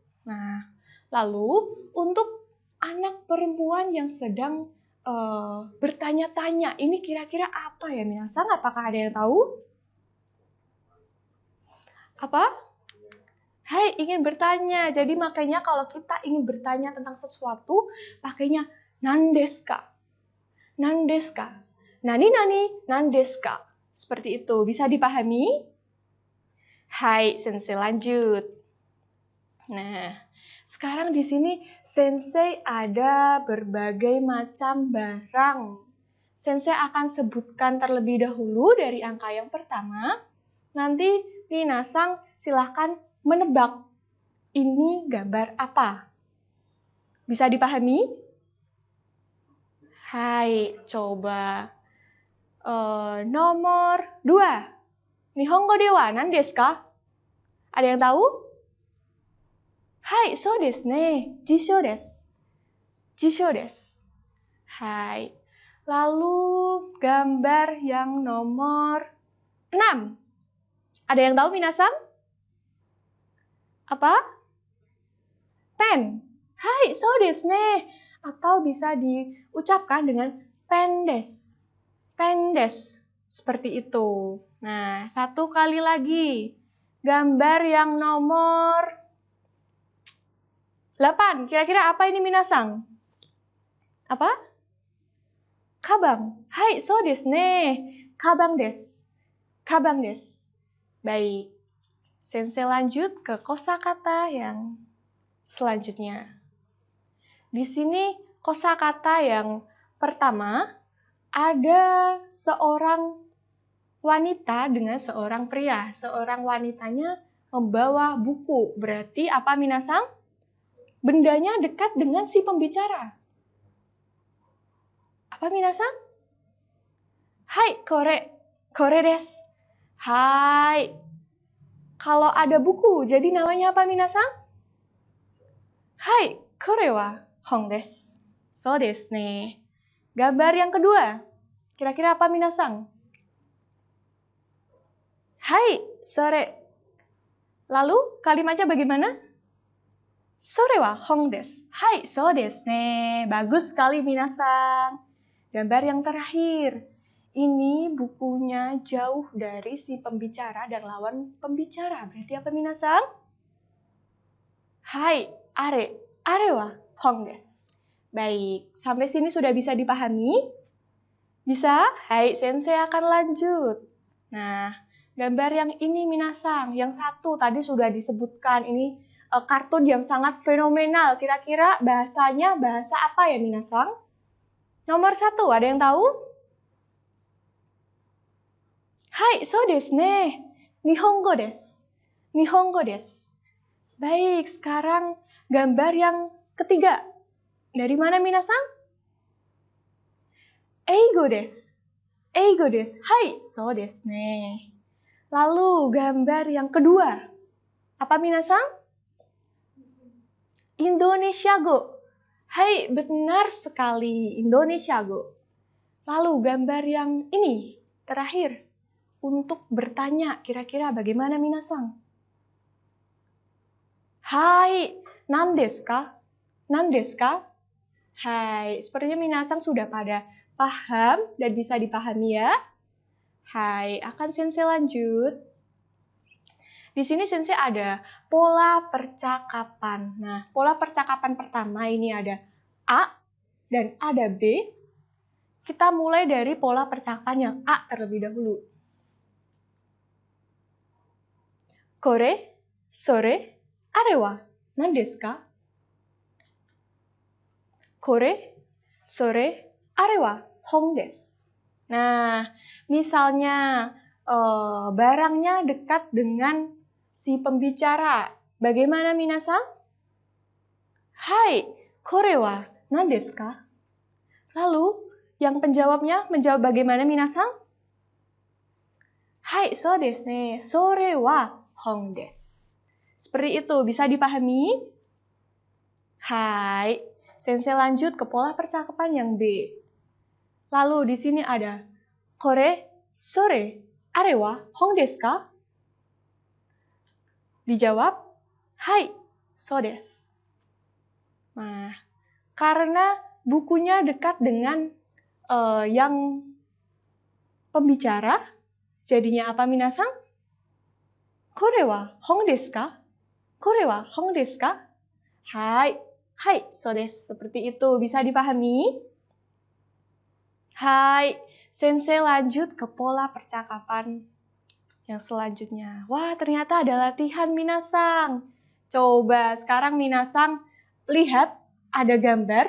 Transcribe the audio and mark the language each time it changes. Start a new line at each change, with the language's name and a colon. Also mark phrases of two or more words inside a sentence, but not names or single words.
Indonesian: Nah, lalu untuk anak perempuan yang sedang bertanya-tanya, ini kira-kira apa ya minasan? Apakah ada yang tahu? Apa? Hai, ingin bertanya. Jadi makanya kalau kita ingin bertanya tentang sesuatu, pakainya
Japanese: nandesu ka? Nandesu ka? Nani nani nandesu ka?
Indonesian: Seperti itu. Bisa dipahami? Hai, sensei lanjut. Nah, sekarang di sini sensei ada berbagai macam barang. Sensei akan sebutkan terlebih dahulu dari angka yang pertama. Nanti minasan silahkan menebak ini gambar apa. Bisa dipahami? Hai, coba. Nomor 2.
Japanese: Nihongo de wa nan desu ka?
Indonesian: Ada yang tahu? Hai,
Japanese: so desu ne. Jisho desu. Jisho desu. Hai.
Indonesian: Lalu gambar yang nomor 6. Ada yang tahu minasan? Apa?
Japanese: Pen. Hai, so desu ne.
Indonesian: Atau bisa diucapkan dengan
Japanese: pen desu. Pen desu.
Indonesian: Seperti itu. Nah, satu kali lagi. Gambar yang nomor 8. Kira-kira apa ini minasan? Apa?
Japanese: Kabang. Hai, so desu ne. Kabang desu. Kabang desu.
Indonesian: Baik. Sensei lanjut ke kosakata yang selanjutnya. Di sini kosakata yang pertama ada seorang wanita dengan seorang pria. Seorang wanitanya membawa buku. Berarti apa minasan? Bendanya dekat dengan si pembicara. Apa minasan?
Japanese: Hai, kore desu. Hai.
Indonesian: Kalau ada buku, jadi namanya apa minasan?
Japanese: Hai, kore wa hong desu. So desu ne.
Indonesian: Gambar yang kedua. Kira-kira apa minasan?
Japanese: Hai, sore.
Indonesian: Lalu kalimatnya bagaimana?
Japanese: Sore wa hong desu. Hai, so desu ne.
Indonesian: Bagus sekali minasan. Gambar yang terakhir. Ini bukunya jauh dari si pembicara dan lawan pembicara. Berarti apa minasan?
Japanese: Hai, are wa hong desu.
Indonesian: Baik, sampai sini sudah bisa dipahami? Bisa? Hai, sensei akan lanjut. Nah, gambar yang ini minasan, yang satu tadi sudah disebutkan. Ini kartun yang sangat fenomenal. Kira-kira bahasanya bahasa apa ya minasan? Nomor 1, ada yang tahu? Hai,
Japanese: so desu ne. Nihongo desu. Nihongo desu.
Indonesian: Baik, sekarang gambar yang ketiga. Dari mana minasan?
Japanese: Eigo desu. Eigo desu. Hai, so desu ne.
Indonesian: Lalu gambar yang kedua. Apa minasan?
Japanese: Indonesia go. Hai,
Indonesian: benar sekali.
Japanese: Indonesia go.
Indonesian: Lalu gambar yang ini, terakhir. Untuk bertanya, kira-kira bagaimana minasan?
Japanese: Hai, nan desu ka? Nan desu ka?
Indonesian: Hai, sepertinya minasan sudah pada paham dan bisa dipahami ya. Hai, akan sensei lanjut. Di sini sensei ada pola percakapan. Nah, pola percakapan pertama ini ada A dan ada B. Kita mulai dari pola percakapan yang A terlebih dahulu.
Japanese: Kore, sore, are wa nan desu ka? Kore, sore, are wa hong desu.
Indonesian: Nah, misalnya barangnya dekat dengan si pembicara. Bagaimana minasan?
Japanese: Hai, kore wa nan desu ka?
Indonesian: Lalu, yang penjawabnya menjawab bagaimana minasan?
Japanese: Hai, so desu ne. Sore wa hong desu.
Indonesian: Seperti itu, bisa dipahami? Hai, sensei lanjut ke pola percakapan yang B. Lalu di sini ada
Japanese: kore, sore, are wa hong desu ka? Dijawab, hai, so desu.
Indonesian: Nah, karena bukunya dekat dengan yang pembicara, jadinya apa minasan?
Japanese: Kore wa hong desu ka? Kore wa hong desu ka? Hai, so desu.
Indonesian: Seperti itu, bisa dipahami? Hai, sensei lanjut ke pola percakapan yang selanjutnya. Wah, ternyata ada latihan minasan. Coba sekarang minasan lihat ada gambar.